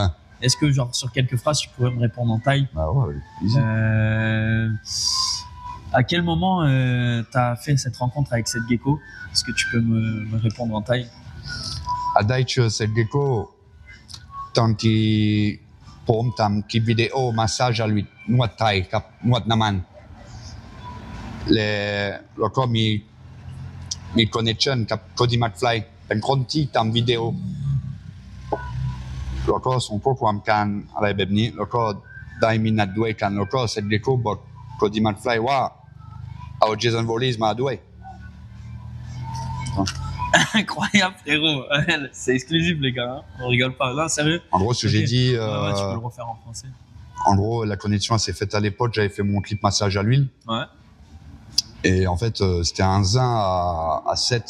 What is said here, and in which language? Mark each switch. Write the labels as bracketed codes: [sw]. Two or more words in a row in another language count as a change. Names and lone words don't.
[fr] Est-ce que, genre, sur quelques phrases, tu pourrais me répondre en thaï? Bah ouais, easy. À quel moment tu as fait cette rencontre avec cette gecko? Est-ce que tu peux me répondre en thaï? À Daich, cette gecko, tant qu'il [th] ผมทำคลิปวิดีโอมาสซาจ [fr] à lui [th] นวดไทยกับนวดน้ำมันแล้วก็มีคอนเนคชั่นกับโคดี้แม็กไฟล์เป็นคนที่ทำวิดีโอแล้วก็ส่งข้อความกันอะไรแบบนี้แล้วก็ได้มีนัดด้วยกันแล้วก็เซตเดโก้บอกโคดี้แม็กไฟล์ว่าเอาเจสันวอลลีสมาด้วย [fr] Incroyable, frérot. C'est exclusif, les gars. Hein. On rigole pas. Là, sérieux. En gros, ce que j'ai dit. Ouais, tu peux le refaire en français. En gros, la connexion elle s'est faite à l'époque. J'avais fait mon clip massage à l'huile. Ouais. Et en fait, c'était un zin à 7.